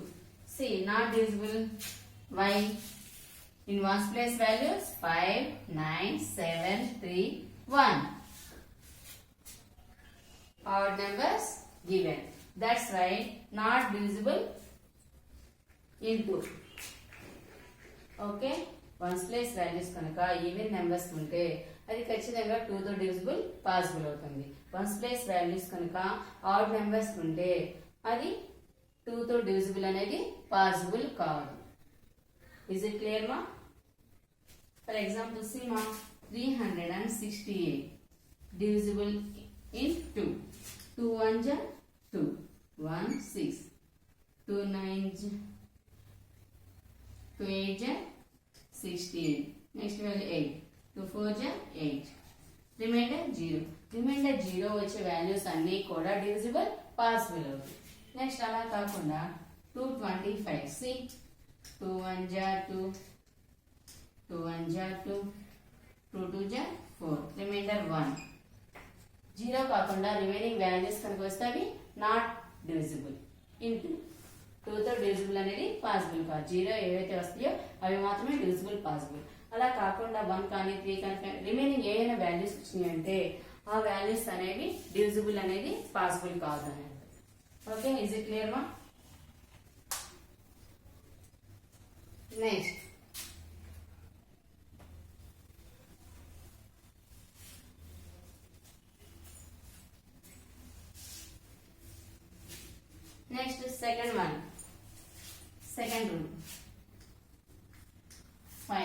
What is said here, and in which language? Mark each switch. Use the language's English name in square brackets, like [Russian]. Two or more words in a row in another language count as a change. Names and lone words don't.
[English] See, not divisible. Why? In ones place values 5, 9, 7, 3, 1. Odd numbers given. That's why not divisible in 2. [Telugu] Okay. [English] Ones place values [Telugu] కనుక [English] even numbers [Telugu] ఉంటే అది ఖచ్చితంగా 2 తో [English] divisible possible [Telugu] అవుతుంది. [English] ones place values [Telugu] కనుక [English] odd numbers [Telugu] ఉంటే అది 2 తో డివిజిబుల్ అనేది పాసిబుల్ కాదు. [English] is it clear మా? for example see ma, 368 divisible in 2. 2 1 ja 2, 1 6, 2 9 ja 2 8 ja 68. Next value 8. 2 4 ja 8. Remainder 0. [Telugu] Remainder 0 వచ్చే వాల్యూస్ అన్నీ కూడా [English] divisible possible [Telugu] అవుతాయి. నెక్స్ట్ అలా కాకుండా 225. [English] See 2 1 ja 2, 2 1 ja 2, 2 2 ja 4. Remainder 1. [Telugu] 0 కాకుండా [English] remaining values [Telugu] కనుక వస్తే అవి [English] not divisible into. [Telugu] 2 తో డివిజిబుల్ అనేది పాసిబుల్ కాదు. 0 ఏవైతే వస్తాయో అవి మాత్రమే [English] divisible possible. [Telugu] అలా కాకుండా 1 కానీ 3 కానీ రిమైనింగ్ ఏమైనా వాల్యూస్ వచ్చినాయి అంటే ఆ వాల్యూస్ అనేవి డివిజిబుల్ అనేది పాసిబుల్ కాదు అనేది. [English] okay, is it clear మా? నెక్స్ట్ second one. Second rule. 5.